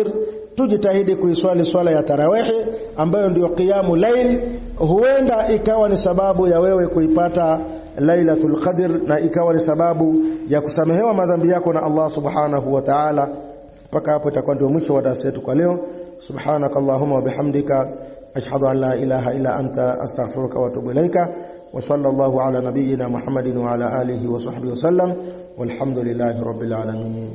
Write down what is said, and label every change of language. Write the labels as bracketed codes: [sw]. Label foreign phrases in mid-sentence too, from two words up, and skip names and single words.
[sw] Tujitahidi kuiswali swala ya tarawih ambayo ndio [ar] قيام الليل, [sw] huenda ikawa ni sababu ya wewe kuipata Lailatul Qadr na ikawa ni sababu ya kusamehewa madhambi yako na Allah [ar] سبحانه وتعالى. [sw] Mpaka hapo itakuwa ndio mwisho wa darasa yetu kwa leo. [ar] سبحانك اللهم وبحمدك أشهد أن لا إله إلا أنت أستغفرك وأتوب إليك. وصلى الله على نبينا محمد وعلى آله وصحبه وسلم والحمد لله رب العالمين.